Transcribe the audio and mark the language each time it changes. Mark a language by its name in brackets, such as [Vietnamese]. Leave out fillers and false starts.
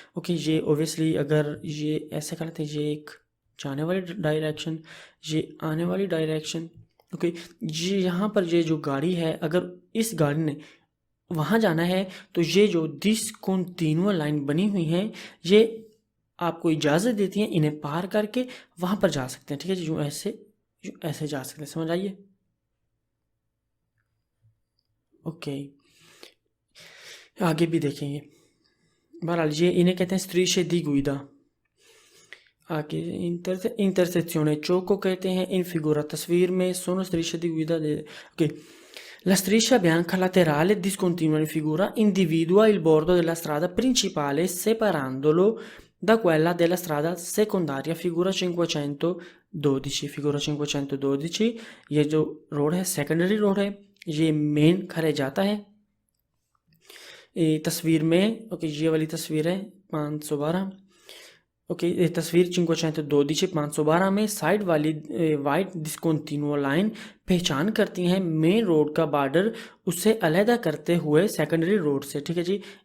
[Hindi] Okay, ये obviously अगर ये ऐसे करते हैं, ये एक जाने वाली डायरेक्शन, ये आने वाली डायरेक्शन, ओके, ये यहाँ पर ये जो गाड़ी है अगर इस गाड़ी ने वहाँ जाना है तो ये जो डिस्कंटिन्यूअ लाइन बनी हुई है ये आपको इजाज़त देती हैं इन्हें पार करके वहाँ पर जा सकते हैं, ठीक है जी, जो ऐसे जा सकते हैं, समझ आइए। ओके, आगे भी देखेंगे। बहरहाल ये इन्हें कहते हैं स्त्रीशे दी गुइदा। आगे इंटरसेक्शने चौक को कहते हैं [Italian] इन फिगूरा, [Hindi] तस्वीर में [Italian] सोनो strisce di guida ओके, la striscia bianca laterale discontinua in figura individua il bordo della strada principale separandolo da quella della strada secondaria, figura 512। [Hindi] फिगूरा 512 ये जो रोड है सेकेंडरी रोड है, ये मेन खरेजाता है। तस्वीर में, ओके, ये वाली तस्वीर है 512, ओके, तस्वीर 512 512 में साइड वाली वाइट डिस्कंटिन्यूअ लाइन पहचान करती हैं मेन रोड का बॉर्डर उससे अलहदा करते हुए सेकेंडरी रोड से, ठीक है जी।